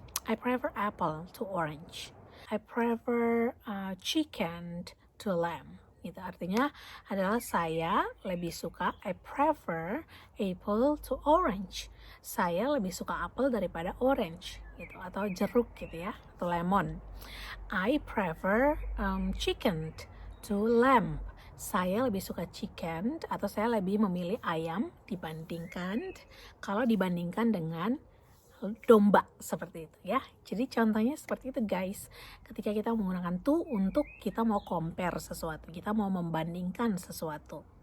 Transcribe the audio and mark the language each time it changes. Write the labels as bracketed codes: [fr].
[en] I prefer apple to orange. I prefer chicken to lamb. [id] Gitu. Artinya adalah saya lebih suka, [en] I prefer apple to orange. [id] Saya lebih suka apel daripada orange gitu, atau jeruk gitu ya, atau lemon. [en] I prefer chicken to lamb. [id] Saya lebih suka chicken atau saya lebih memilih ayam dibandingkan dengan domba, seperti itu ya. Jadi contohnya seperti itu guys, ketika kita menggunakan to untuk kita mau compare sesuatu, kita mau membandingkan sesuatu.